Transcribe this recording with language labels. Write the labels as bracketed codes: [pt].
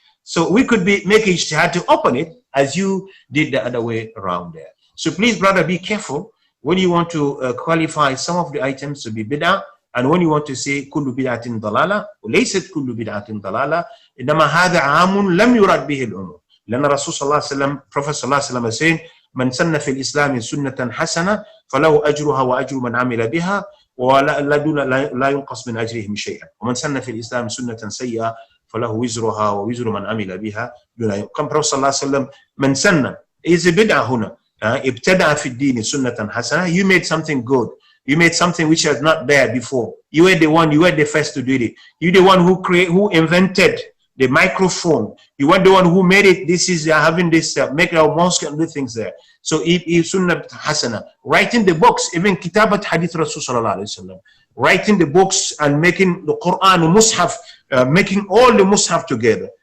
[en] So we could make Ijtihad to open it as you did the other way around there. So please, brother, be careful when you want to qualify some of the items to be bid'ah, and when you want to say [ar] kullu bid'atin dalala, وليست kullu bid'atin dalala, إنما هذا عام لم يراد به العموم. لأن الرسول صلى الله عليه وسلم, Prophet صلى الله عليه وسلم [en] is saying, [ar] من سن في الإسلام سنة حسنة فله أجرها وأجر من عمل بها ولا ينقص من أجرهم شيئا ومن سن في الإسلام سنة سيئة فله وزرها ووزر من عمل بها دون ينقص. Prophet صلى الله عليه وسلم من سن [en] is a bid'ah [ar] هنا. ابتدع في الدين سنة حسنة. [en] You made something good. You made something which was not there before. You were the one. You were the first to do it. You the one who invented the microphone. You were the one who made it. This is having this make our mosque and do things there. So if sunnah hasana, writing the books, even [ar] kitabat hadith Rasul sallallahu alaihi wasallam, [en] writing the books and making the Quran, mushaf, making all the mushaf together.